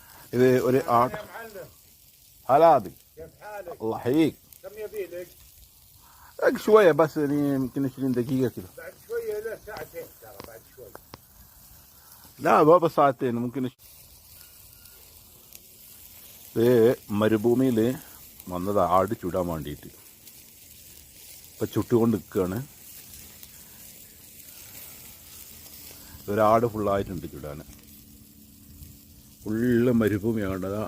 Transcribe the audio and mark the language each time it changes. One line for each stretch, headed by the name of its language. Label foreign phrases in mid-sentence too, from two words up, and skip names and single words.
Malayalam: ഇത് ഒരു ആട്.
Arabic: هلا كيف حالك؟ الله يحييك. كم يبي لك؟ شوية بس يعني يمكن 20 دقيقة كده. بعد شوية لا ساعتين ترى بعد شوي. لا بابا ساعتين ممكن.
Malayalam: മരുഭൂമിയിൽ വന്നത് ആട് ചുടാൻ വേണ്ടിയിട്ട്. ഇപ്പം ചുട്ടുകൊണ്ട് നിൽക്കുകയാണ്. ഒരാട് ഫുള്ളായിട്ടുണ്ട് ചുടാൻ. ഫുള്ള് മരുഭൂമിയാണ് കണ്ടതാ.